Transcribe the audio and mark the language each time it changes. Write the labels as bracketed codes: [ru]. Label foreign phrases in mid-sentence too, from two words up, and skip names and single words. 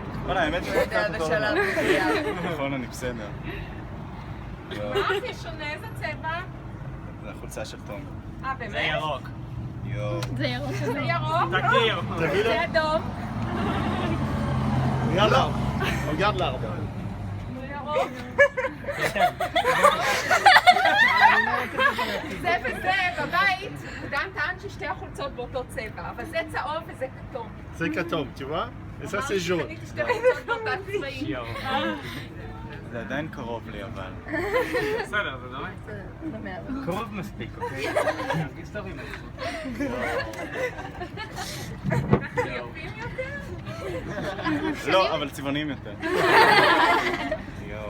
[he] וואלה, האמת לא יודע בשלב מסוים. נכון, אני בסדר. מה זה שונה? איזה צבע? זה החולצה של תום. באמת? זה ירוק. יואו. זה ירוק. זה ירוק? תכיר. זה אדום. יאללה, [fr] regarde l'arbre. [he] זה ירוק. זה וזה, בבית, דן טען ששתי החולצות באותו צבע, אבל זה צהוב וזה כתום. [fr] C'est כתום, tu vois? Et ça c'est jaune. [he] קניתי שתי חולצות באותה צבעים. זה עדיין קרוב לי, אבל. בסדר, זה דומה. קרוב מספיק, אוקיי? תרגיש טוב עם זה. יפים יותר? לא, אבל צבעוניים יותר. יואו.